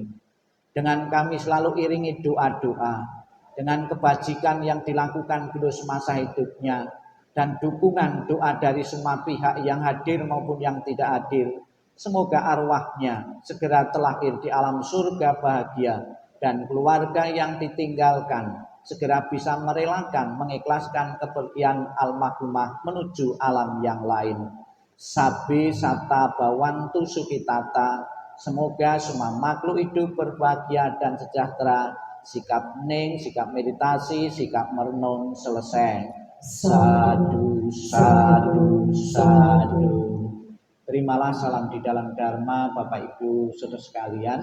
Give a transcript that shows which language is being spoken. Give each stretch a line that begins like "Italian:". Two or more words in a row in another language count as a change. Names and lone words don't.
Indonesian: Dengan kami selalu iringi doa-doa, dengan kebajikan yang dilakukan di masa hidupnya, dan dukungan doa dari semua pihak yang hadir maupun yang tidak hadir. Semoga arwahnya segera terlahir di alam surga bahagia, dan keluarga yang ditinggalkan segera bisa merelakan, mengikhlaskan kepergian almarhumah menuju alam yang lain.
Pali: Sabi sata bawantu sukitata,
Indonesian: semoga semua makhluk hidup berbahagia dan sejahtera. Sikap hening, sikap meditasi, sikap merenung selesai.
Pali: Sadu, sadu, sadu.
Indonesian: Terimalah salam di dalam Dharma Bapak Ibu saudara sekalian.